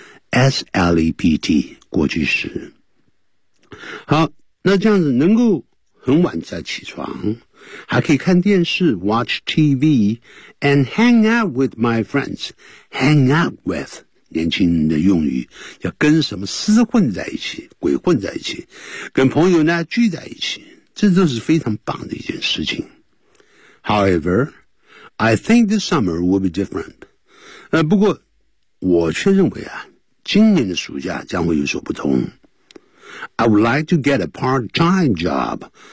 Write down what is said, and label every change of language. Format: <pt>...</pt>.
<zh>S-L-E-P-T, 过去式。好，那这样子能够很晚再起床，还可以看电视</zh> <en>watch TV, and hang out with my friends.</en> <zh>Hang out with, 年轻人的用语，要跟什么厮混在一起，鬼混在一起，跟朋友呢聚在一起。这都是非常棒的一件事情。</zh> <en>However, I think this summer will be different.</en> <zh>不过我却认为啊，今年的暑假将会有所不同。</zh> <en>I would like to get a part-time job.</en>